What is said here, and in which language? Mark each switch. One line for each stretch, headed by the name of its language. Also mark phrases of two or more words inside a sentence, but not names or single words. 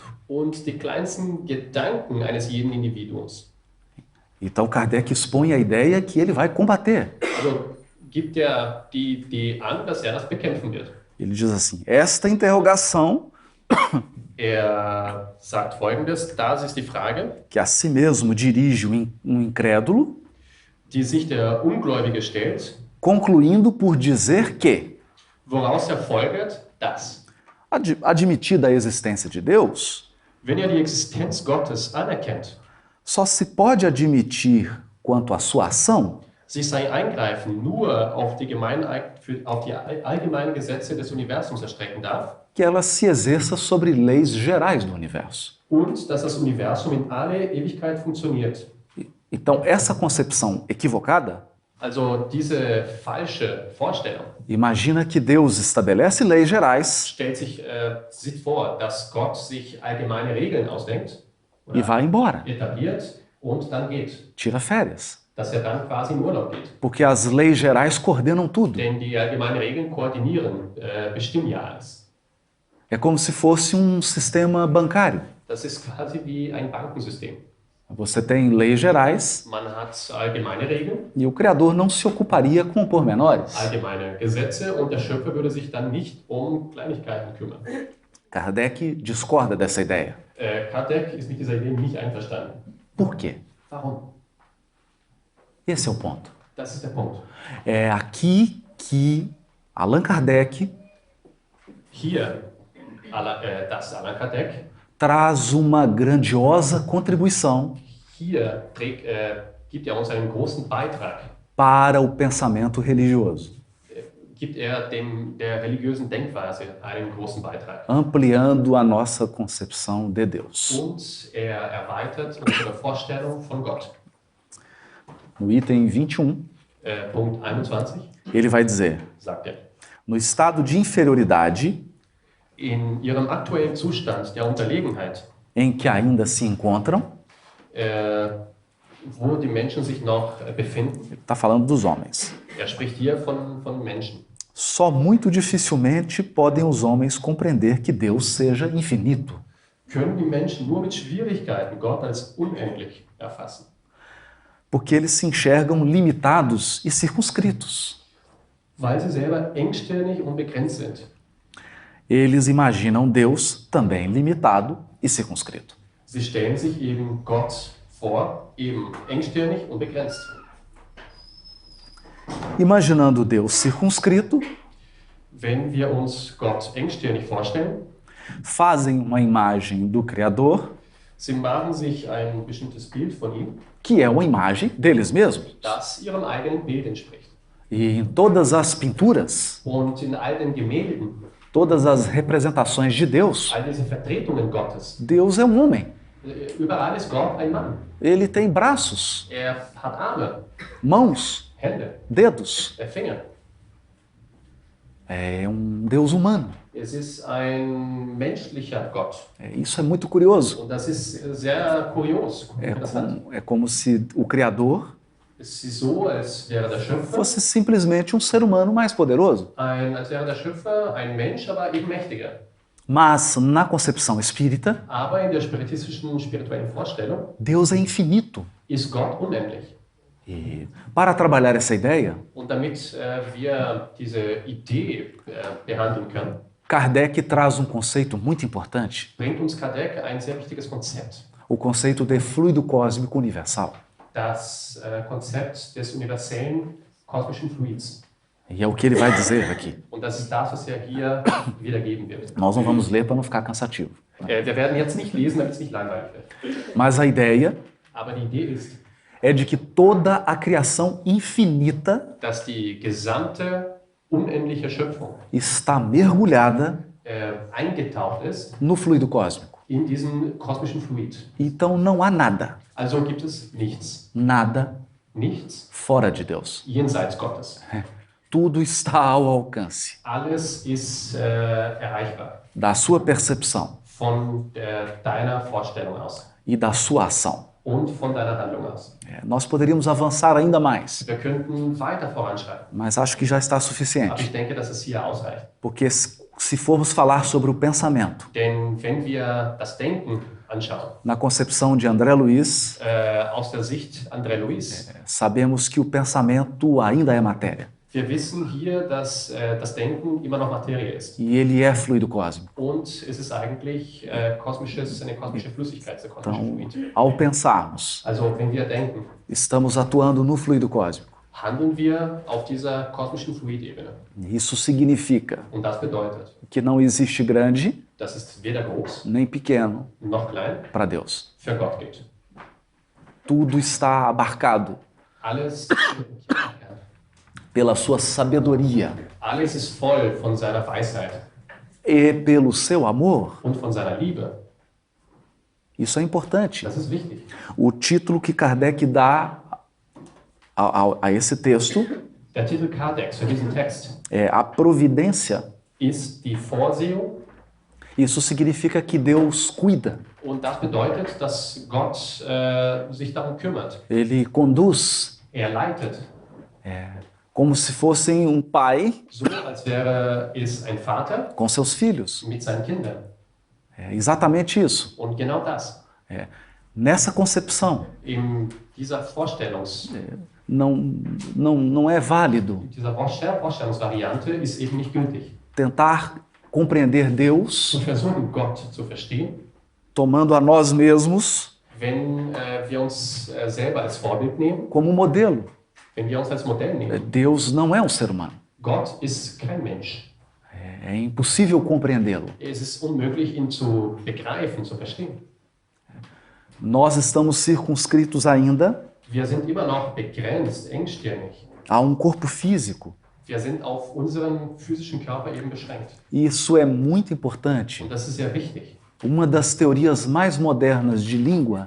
German: und die kleinsten Gedanken eines jeden Individuums.
Portuguese: Então Kardec expõe a ideia que ele vai combater.
German: Also gibt er die Idee an, dass er das bekämpfen wird.
Portuguese: Ele diz assim: esta interrogação
German: Er sagt Folgendes, das ist die Frage,
Portuguese: que a si mesmo dirige um incrédulo,
German: die sich der Ungläubige stellt,
Portuguese: concluindo por dizer que,
German: woraus folgert, dass,
Portuguese: admitida a existência de Deus,
German: wenn die Existenz Gottes anerkennt,
Portuguese: só se pode admitir quanto à sua ação
German: sich sein Eingreifen nur auf die allgemeinen Gesetze des Universums erstrecken darf
Portuguese: que ela se exerça sobre leis gerais do universo.
German: und dass das Universum in alle Ewigkeit funktioniert.
Portuguese: Então, essa concepção equivocada
German: Also diese falsche Vorstellung
Portuguese: imagina que Deus estabelece leis gerais
German: sieht vor, dass Gott sich allgemeine Regeln ausdenkt
Portuguese: e vai embora,
German: etabliert und dann geht.
Portuguese: tira férias,
German: Dass dann quasi in Urlaub geht.
Portuguese: porque as leis gerais coordenam tudo.
German: Denn die allgemeinen Regeln koordinieren, bestimmen ja alles.
Portuguese: É como se fosse um sistema bancário.
German: Das ist quasi wie ein Bankensystem.
Portuguese: Você tem leis gerais
German: Man hat allgemeine Regeln,
Portuguese: e o Criador não se ocuparia com pormenores.
German: allgemeine Gesetze und der Schöpfer würde sich dann nicht Kleinigkeiten kümmern.
Portuguese: Kardec discorda dessa ideia.
German: Kardec ist mit dieser Idee nicht einverstanden.
Portuguese: Por quê?
German: Warum?
Portuguese: Esse é o ponto.
German: Das ist der Punkt.
Portuguese: É aqui que Allan Kardec
German: Hier, das Allan Kardec,
Portuguese: traz uma grandiosa contribuição
German: hier gibt uns einen großen Beitrag,
Portuguese: para o pensamento religioso,
German: gibt der religiösen Denkweise einen großen Beitrag.
Portuguese: ampliando a nossa concepção de Deus.
German: Und erweitert unsere Vorstellung von Gott.
Portuguese: No item 21,
German: Punkt 21
Portuguese: ele vai dizer:
German: sagt er,
Portuguese: no estado de inferioridade
German: in ihrem aktuellen Zustand der Unterlegenheit,
Portuguese: em que ainda se encontram,
German: wo die Menschen sich noch befinden,
Portuguese: ele está falando dos homens.
German: spricht hier von Menschen.
Portuguese: Só muito dificilmente podem os homens compreender que Deus seja infinito.
German: Können die Menschen nur mit Schwierigkeiten Gott als unendlich erfassen.
Portuguese: Porque eles se enxergam limitados e circunscritos.
German: Weil sie selber engstirnig und begrenzt sind.
Portuguese: Eles imaginam Deus também limitado e circunscrito.
German: Sie stellen sich eben Gott vor, eben engstirnig und begrenzt.
Portuguese: Imaginando Deus circunscrito,
German: Wenn wir uns Gott engstirnig vorstellen,
Portuguese: fazem uma imagem do Criador,
German: sie machen sich ein bestimmtes Bild von ihm,
Portuguese: que é uma imagem deles mesmos.
German: das ihrem eigenen Bild entspricht.
Portuguese: E em todas as pinturas,
German: Und in all den Gemälden,
Portuguese: todas as representações de Deus,
German: all diese Vertretungen Gottes,
Portuguese: Deus é um homem.
German: überall ist Gott ein Mann.
Portuguese: Ele tem braços,
German: Hat Arme,
Portuguese: mãos,
German: Hände,
Portuguese: dedos.
German: Finger.
Portuguese: É um Deus humano.
German: Es ist ein menschlicher Gott.
Portuguese: Isso é muito curioso.
German: Und das ist sehr kurios.
Portuguese: É como se o Criador
German: Es ist so, als wäre der Schöpfer
Portuguese: fosse simplesmente um ser humano mais poderoso.
German: als wäre der Schöpfer ein Mensch, aber eben mächtiger.
Portuguese: Mas, na concepção espírita,
German: Aber in der spirituellen Vorstellung
Portuguese: Deus é infinito.
German: ist Gott unendlich.
Portuguese: E para trabalhar essa ideia,
German: Und damit wir diese Idee behandeln können,
Portuguese: Kardec traz um conceito muito importante,
German: bringt uns Kardec ein sehr wichtiges Konzept.
Portuguese: o conceito de fluido cósmico universal.
German: Das Konzept des universellen kosmischen Fluids.
Portuguese: E é o que ele vai dizer aqui.
German: Und das ist das, was hier wiedergeben wird.
Portuguese: Nós não vamos ler para não ficar cansativo.
German: Wir werden jetzt nicht lesen, damit es nicht langweilig wird.
Portuguese: Mas a ideia
German: Aber die Idee ist,
Portuguese: é de que toda a criação infinita
German: dass die gesamte unendliche Schöpfung
Portuguese: está mergulhada
German: eingetaucht ist
Portuguese: no fluido cósmico.
German: in diesem kosmischen Fluid.
Portuguese: Então não há nada,
German: Also gibt es nichts. Nichts
Portuguese: fora de Deus.
German: jenseits Gottes.
Portuguese: Tudo está ao alcance
German: Alles ist erreichbar
Portuguese: da sua percepção
German: von deiner Vorstellung aus
Portuguese: e da sua ação.
German: und von deiner Handlung aus.
Portuguese: Nós poderíamos avançar ainda mais,
German: Wir könnten weiter voranschreiten,
Portuguese: mas acho que já está
German: aber
Portuguese: suficiente.
German: ich denke, dass es hier ausreicht.
Portuguese: Porque se formos falar sobre o pensamento,
German: Denn wenn wir das Denken anschauen,
Portuguese: na concepção de André Luiz,
German: aus der Sicht André Louis,
Portuguese: sabemos que o pensamento ainda é matéria.
German: Wir wissen hier, dass das Denken immer noch Materie ist.
Portuguese: E ele é fluido cósmico.
German: Und es ist eigentlich eine kosmische Flüssigkeit, ein kosmischer
Portuguese: Então,
German: Fluid.
Portuguese: ao pensarmos,
German: Also wenn wir denken,
Portuguese: estamos atuando no fluido cósmico.
German: handeln wir auf dieser kosmischen Fluidebene.
Portuguese: Isso significa
German: Und das bedeutet,
Portuguese: que não existe grande
German: dass es weder groß
Portuguese: nem pequeno
German: noch klein
Portuguese: para Deus.
German: für Gott gibt.
Portuguese: Tudo está abarcado
German: Alles,
Portuguese: pela sua sabedoria
German: alles ist voll von seiner Weisheit
Portuguese: e pelo seu amor.
German: und von seiner Liebe.
Portuguese: Isso é importante.
German: Das ist wichtig.
Portuguese: O título que Kardec dá a esse texto
German: Der Titel Kardex für diesen Text
Portuguese: é A Providência.
German: ist die Vorsehung.
Portuguese: Isso significa que Deus cuida,
German: Und das bedeutet, dass Gott sich darum kümmert.
Portuguese: Ele conduz,
German: Er leitet,
Portuguese: como se fosse um pai
German: so als wäre es ein Vater
Portuguese: com seus filhos.
German: mit seinen Kindern.
Portuguese: É exatamente isso.
German: Und genau das,
Portuguese: Nessa concepção,
German: in dieser
Portuguese: não é válido
German: dieser Vorstellungsvariante ist eben nicht gültig.
Portuguese: tentar compreender Deus
German: Zu versuchen, Gott zu verstehen,
Portuguese: tomando a nós mesmos
German: wenn wir uns selber als Vorbild nehmen,
Portuguese: como modelo.
German: wenn wir uns als Modell nehmen.
Portuguese: Deus não é um ser humano.
German: Gott ist kein Mensch.
Portuguese: É impossível compreendê-lo.
German: Es ist unmöglich, ihn zu begreifen, zu verstehen.
Portuguese: Nós estamos circunscritos ainda
German: Wir sind immer noch begrenzt, engstirnig.
Portuguese: a um corpo físico.
German: Wir sind auf unseren physischen Körper eben beschränkt.
Portuguese: E isso é muito importante.
German: Und das ist sehr wichtig.
Portuguese: Uma das teorias mais modernas de língua